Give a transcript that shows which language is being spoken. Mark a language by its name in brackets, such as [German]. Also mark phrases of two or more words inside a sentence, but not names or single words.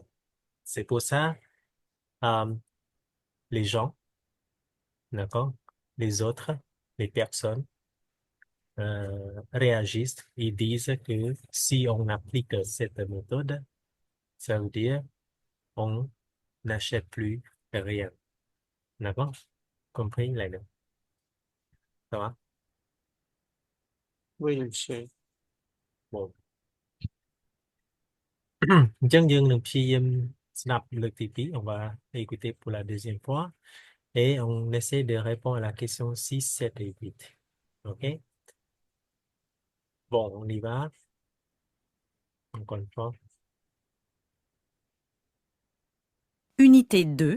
[French] C'est pour ça, euh, les gens, d'accord, les autres, les personnes réagissent et disent que si on applique cette méthode, ça veut dire on n'achète plus rien. D'accord? Compris, Lena? Ça va? Oui, monsieur. Bon. [Khmer] អញ្ចឹងយើងនឹងព្យាយាមស្ដាប់លើកទី2 [French] on va écouter pour la deuxième fois et on essaie de répondre à la question 6, 7 et 8. OK? Bon, on y va. Encore une fois. Unité 2.